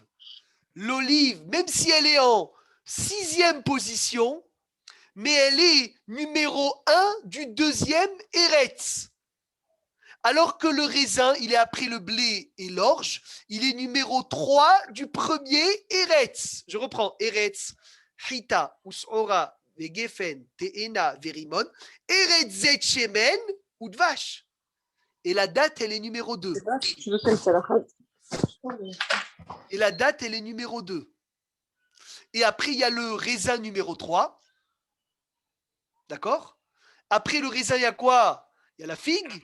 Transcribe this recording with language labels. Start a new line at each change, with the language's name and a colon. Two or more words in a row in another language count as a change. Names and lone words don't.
French: L'olive, même si elle est en 6e position, mais elle est numéro 1 du 2e Eretz. Alors que le raisin, il est après le blé et l'orge, il est numéro 3 du premier Eretz. Je reprends,
Hebrew: ארץ חיטה ושעורה וגפן תאנה ורימון ארץ זית שמן ודבש.
French: Et la date, elle est numéro 2. Et la date, elle est numéro 2. Et après, il y a le raisin numéro 3. D'accord? Après le raisin, il y a quoi? Il y a la figue.